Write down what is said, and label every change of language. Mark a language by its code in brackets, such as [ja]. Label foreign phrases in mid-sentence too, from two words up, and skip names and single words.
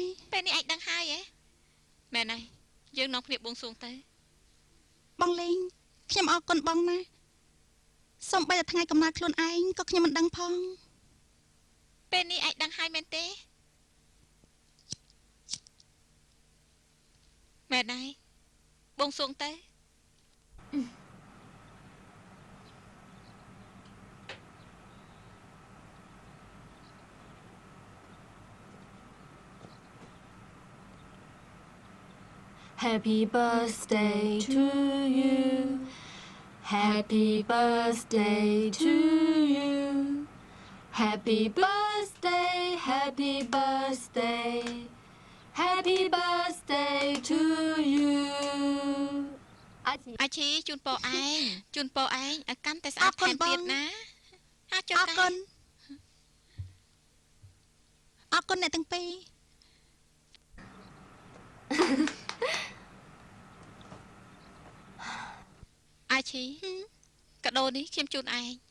[km] ពេលនេះឯងដឹងហើយហ៎មែនហើយយើងនាំគ្នាបួងសួងទៅ បងលេងខ្ញុំអរគុណបងណាសំបីតែថ្ងៃកំណើតខ្លួនឯងក៏ខ្ញុំមិនដឹងផង ពេលនេះឯងដឹងហើយមែនទេមែនហើយបងសួងទៅ [en] Happy birthday to you. Happy birthday to you. Happy birthday, happy birthday. Happy birthday to you. [km] អាឈីជូនពរឯងជូនពរឯងឲ្យកាន់តែស្អាតថែមទៀតណាអាចចូល អរគុណអរគុណអ្នកទាំងពីរ អាឈីកាដូនេះខ្ញុំជូនឯង